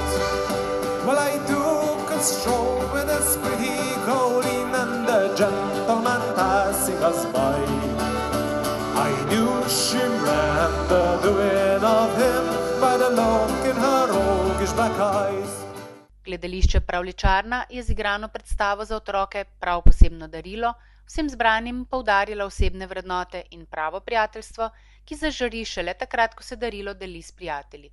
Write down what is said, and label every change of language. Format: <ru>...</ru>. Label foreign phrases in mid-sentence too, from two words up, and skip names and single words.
<en>Well, I took a stroll with this pretty Colleen, and the gentleman passing us by, I knew she meant the doing of him by the look in her roguish black eyes.</en> <sl>Gledališče Pravljičarna je z igrano predstavo za otroke prav posebno darilo, vsem zbranim poudarila osebne vrednote in pravo prijateljstvo, ki zažari šele takrat, ko se darilo deli s prijatelji.</sl>